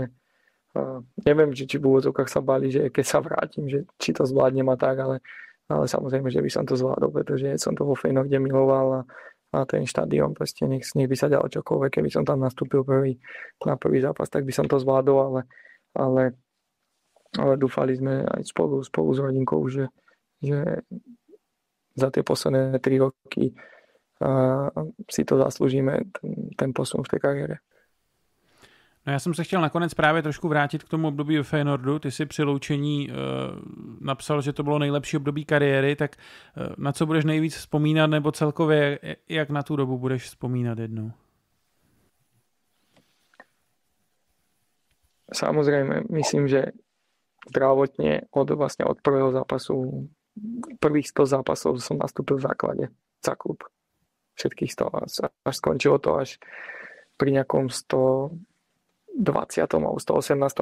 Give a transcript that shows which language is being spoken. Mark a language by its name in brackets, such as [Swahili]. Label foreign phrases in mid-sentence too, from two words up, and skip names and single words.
[Slovak] že neviem, či v úvodzovkách sa báli, že keď sa vrátim, že či to zvládnem a tak, ale samozrejme, že by som to zvládol, pretože som to vo Feyenoorde miloval a ten štadión, proste nech by sa dalo čokoľvek, keby som tam nastúpil na prvý zápas, tak by som to zvládol, ale dúfali sme aj spolu s rodinkou, že za tie posledné 3 roky si to zaslúžime, ten posun v té kariére. [Czech] No já jsem se chtěl nakonec právě trošku vrátit k tomu období ve Feyenoordu. Ty si při loučení napsal, že to bylo nejlepší období kariéry, tak na co budeš nejvíc vzpomínat, nebo celkově jak na tu dobu budeš vzpomínat jednou? [Slovak] Samozrejme, myslím, že zdravotne od prvého zápasu, prvých 100 zápasov som nastúpil v základe za klub. Všetkých 100. Až skončilo to až pri nejakom 120. alebo 118.